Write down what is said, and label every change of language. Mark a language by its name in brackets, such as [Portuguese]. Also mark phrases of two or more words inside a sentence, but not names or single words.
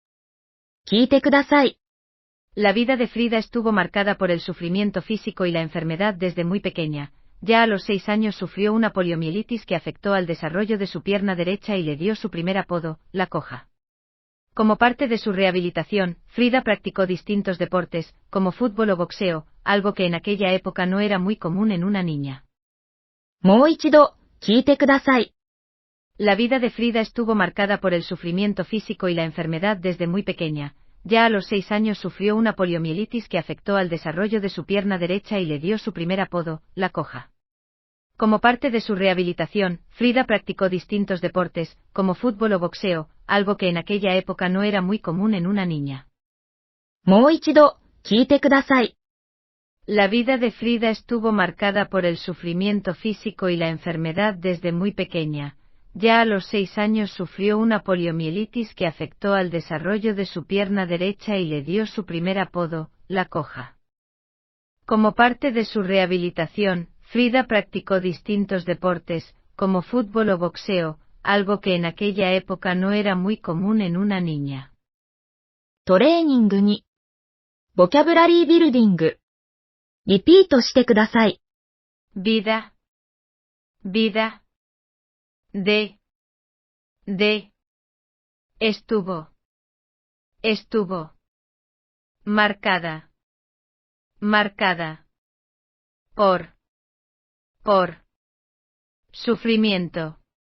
[Japanese] 聞いてください。 [Spanish] La vida de Frida estuvo marcada por el sufrimiento físico y la enfermedad desde muy pequeña. Ya a los 6 años sufrió una poliomielitis que afectó al desarrollo de su pierna derecha y le dio su primer apodo, la coja. Como parte de su rehabilitación, Frida practicó distintos deportes, como fútbol o boxeo, algo que en aquella época no era muy común en una niña. [Japanese] もう一度、聞いてください。 [Spanish] La vida de Frida estuvo marcada por el sufrimiento físico y la enfermedad desde muy pequeña. Ya a los 6 años sufrió una poliomielitis que afectó al desarrollo de su pierna derecha y le dio su primer apodo, la coja. Como parte de su rehabilitación, Frida practicó distintos deportes, como fútbol o boxeo, algo que en aquella época no era muy común en una niña. [Japanese] もう一度、聞いてください。 [Spanish] La vida de Frida estuvo marcada por el sufrimiento físico y la enfermedad desde muy pequeña. Ya a los 6 años sufrió una poliomielitis que afectó al desarrollo de su pierna derecha y le dio su primer apodo, la coja. Como parte de su rehabilitación, Frida practicó distintos deportes, como fútbol o boxeo, algo que en aquella época no era muy común en una niña. [Japanese] トレーニング2、 [English] vocabulary building. [Japanese] リピートしてください。 [Spanish] Vida. Vida. De. Estuvo. Marcada. Por. Sufrimiento.